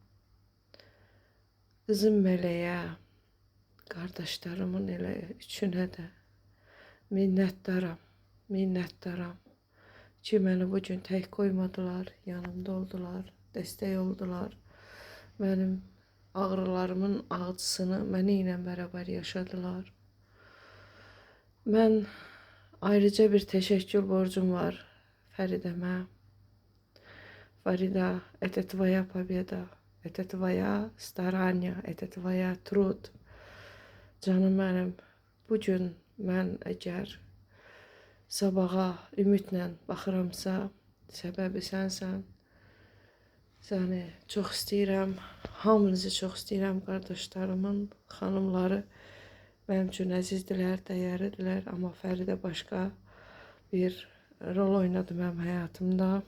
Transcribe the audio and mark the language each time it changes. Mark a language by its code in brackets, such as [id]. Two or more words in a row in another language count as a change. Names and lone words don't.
[az] qızım Mələyə, qardaşlarımın elə üçünə də minnətdaram, minnətdaram ki məni bu gün tək qoymadılar, yanımda oldular, dəstək oldular. Mənim ağrılarımın acısını mənə ilə beraber yaşadılar. Mən ayrıca bir teşekkür borcum var Fəridəmə. Farida, [ru] это твоя победа, это твоя старание, это твоя труд. [az] Canım mənim, bu gün mən əgər sabaha ümidlə baxıramsa, səbəbi sənsən. Səni çox istəyirəm, hamınızı çox istəyirəm, qardaşlarımın, xanımları mənim üçün əzizdirlər, dəyərlidirlər, amma Fəridə başqa bir rol oynadı mənim həyatımda.